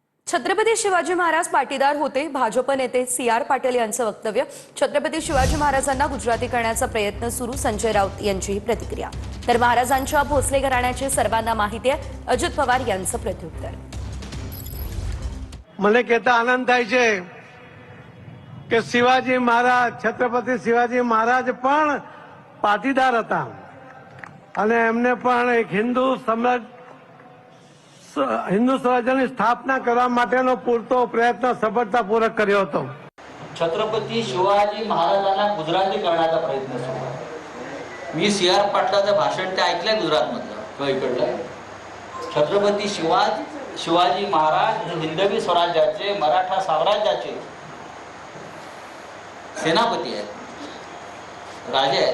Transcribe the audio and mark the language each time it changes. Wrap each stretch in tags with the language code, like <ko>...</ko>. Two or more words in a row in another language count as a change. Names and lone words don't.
<mr>छत्रपती शिवाजी महाराज पाटीदार होते. भाजप नेते CR पाटील यांचं वक्तव्य. छत्रपती शिवाजी महाराजांना गुजराती करण्याचा प्रयत्न सुरू. संजय राऊत यांची प्रतिक्रिया. तर महाराजांच्या भोसले घराण्याची सर्वांना माहिती आहे. अजित पवार यांचं प्रत्युत्तर.</mr> <gu>મને કહેતા આનંદ થાય છે કે શિવાજી મહારાજ છત્રપતિ શિવાજી મહારાજ પણ પાટીદાર હતા અને એમને પણ એક હિન્દુ સ્વરાજ્યની સ્થાપના કરવા માટેનો પૂરતો પ્રયત્ન સફળતાપૂર્વક કર્યો હતો.</gu> <mr>छत्रपती शिवाजी महाराजांना गुजराती करण्याचा प्रयत्न सुरू आहे. मी CR पाटलाचं भाषण ते ऐकलंय गुजरातमधलं किंवा इकडलं. छत्रपती शिवाजी महाराज हे हिंदवी स्वराज्याचे मराठा साम्राज्याचे सेनापती आहेत, राजे आहेत.</mr>